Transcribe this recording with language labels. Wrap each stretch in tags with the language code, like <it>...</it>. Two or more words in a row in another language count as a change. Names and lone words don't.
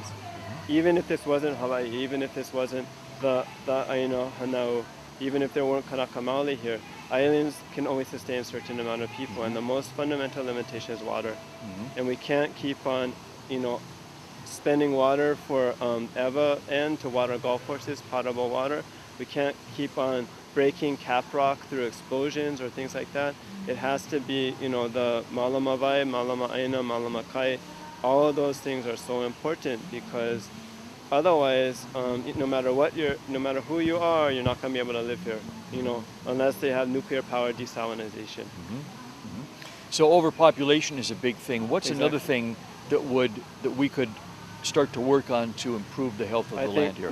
<en>Even if this wasn't Hawaii, even if this wasn't the</en> <haw>Aina Hanau,</haw> <en>even if there weren't</en> <haw>Kanaka Maoli</haw> <en>here, islands can only sustain a certain amount of people, and the most fundamental limitation is water. And we can't keep on, spending water for EVA and to water golf courses, potable water. We can't keep on breaking cap rock through explosions or things like that. It has to be, the</en> <haw>malama vai, malama aina, malama kai.</haw> <en>All of those things are so important, because otherwise, no matter who you are, you're not going to be able to live here, unless they have nuclear power desalinization. So overpopulation is a big thing. What's Exactly. another thing that we could start to work on to improve the health of the land here?</en>